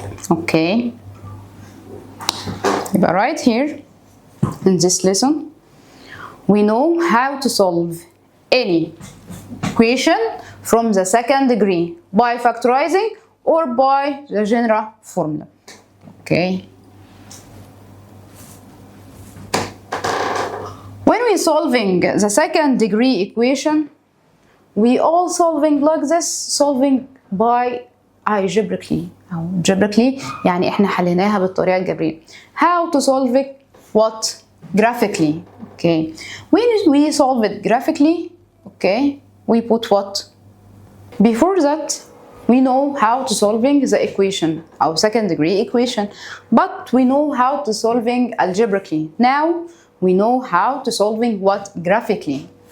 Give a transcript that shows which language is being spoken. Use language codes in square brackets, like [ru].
[en] Okay, يبقى right here in this lesson we know how to solve any equation from the second degree by factorizing or by the general formula. Okay, when we solving the second degree equation, we all solving like this, solving by algebraically, [ar] أو algebraically يعني إحنا حليناها بالطريقة الجبرية. [en] How to solve it what? Graphically. Okay. When we solve it graphically, okay, we put what? Before that, we know how to solving the equation, our second degree equation, but we know how to solving algebraically. Now we know how to solving what? Graphically.